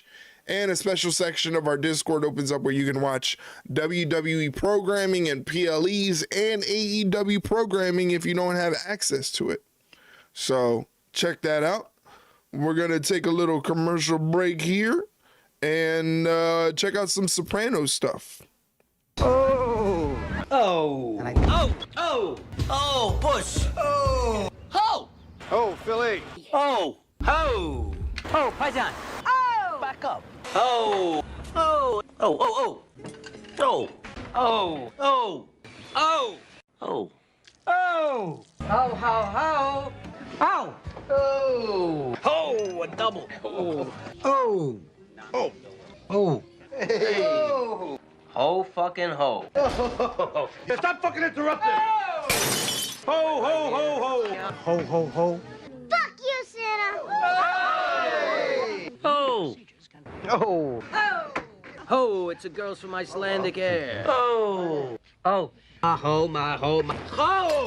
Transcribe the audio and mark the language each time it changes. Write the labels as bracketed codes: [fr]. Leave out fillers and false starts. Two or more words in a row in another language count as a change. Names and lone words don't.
[en] And a special section of our Discord opens up where you can watch WWE programming and PLEs and AEW programming if you don't have access to it. So check that out. We're going to take a little commercial break here and check out some Sopranos stuff. Oh, push. Oh, ho. Oh, Philly. Oh, ho. Oh, Paisan. Oh, back up. Oh, oh, oh, oh, oh, oh, oh, oh, oh, oh, ho, ho, ho, ho, oh, ho, a double. Oh, oh, oh, oh, hey, oh, ho, fucking ho. Oh. Stop fucking interrupting. Ho, ho, ho, ho. Ho, ho, ho. Fuck you, Santa. Hey. Oh. Oh. Oh. Oh, it's a girls from Icelandic air. Oh. Oh. Ho, my ho, my ho.